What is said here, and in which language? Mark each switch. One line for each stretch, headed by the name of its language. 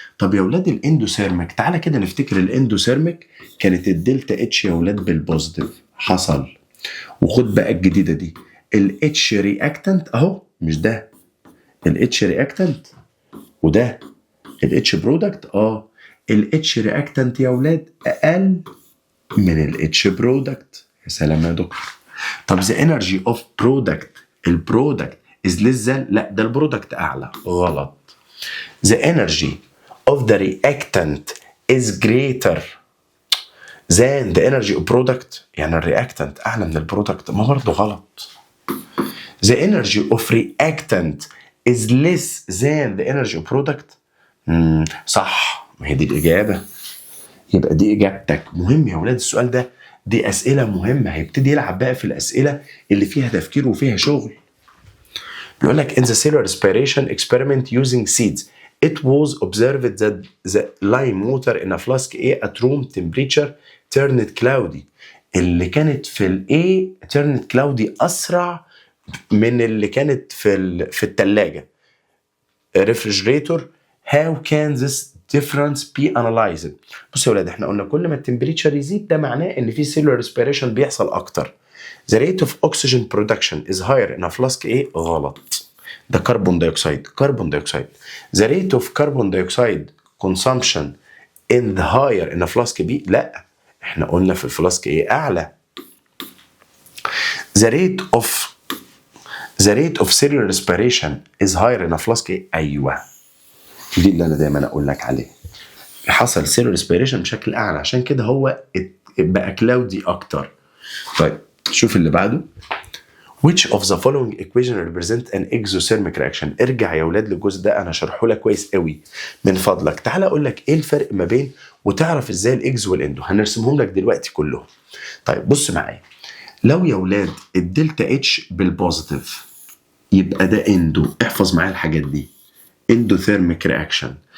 Arabic: طب يا ولاد الاندوثيرميك، تعالى كده نفتكر الاندوثيرميك كانت الدلتا اتش يا ولاد بالبوزيتيف، حصل. وخد بقى الجديده دي، الاتش رياكتنت اهو، مش ده الاتش رياكتنت وده الاتش برودكت. الاتش رياكتنت يا ولاد اقل من الاتش برودكت. يا سلام يا دكتور. طب
English: the energy of product،
Arabic: البرودكت
English: is less than،
Arabic: لا ده البرودكت اعلى. غلط.
English: the energy of the reactant is greater than the energy of product،
Arabic: يعني الرياكتنت اعلى من البرودكت، ما برضه غلط.
English: the energy of reactant is less than the energy of product.
Arabic: صح، ما هي دي الاجابه، يبقى دي اجابتك. مهم يا ولاد السؤال ده، دي اسئله مهمه. هيبتدي يلعب بقى في الاسئله اللي فيها تفكير وفيها شغل. بيقول لك
English: in the cellular respiration experiment using seeds it was observed that the lime water in a flask A at room temperature turned cloudy.
Arabic: اللي كانت في الايه
English: turned cloudy
Arabic: اسرع من اللي كانت في الثلاجه refrigerator.
English: how can this difference be analyzed؟
Arabic: بصوا يا ولاد احنا قلنا كل ما التمبريتشر يزيد ده معناه ان في cellular respiration بيحصل اكتر.
English: the rate of oxygen production is higher in a flask A.
Arabic: غلط، ده كربون دايوكسيد.
English: the rate of carbon dioxide consumption in the higher in a flask B.
Arabic: لا احنا قلنا في الفلاسك A اعلى.
English: the rate of cellular respiration is higher in a flask A.
Arabic: ايوه دي اللي انا دايما اقول لك عليه، حصل سيلولار ريسبيريشن بشكل اعلى، عشان كده هو بقى كلاودي اكتر. طيب شوف اللي بعده.
English: which of the following equation represent an exothermic reaction.
Arabic: ارجع يا ولاد للجزء ده انا شرحه لك كويس قوي من فضلك. تعال اقول لك ايه الفرق ما بين وتعرف ازاي الاكزو والاندو. هنرسمهم لك دلوقتي كلهم. طيب بص معايا، لو يا ولاد الدلتا اتش بالبوزيتيف يبقى ده اندو، احفظ معايا الحاجات دي، اندوثيرميك رياكشن.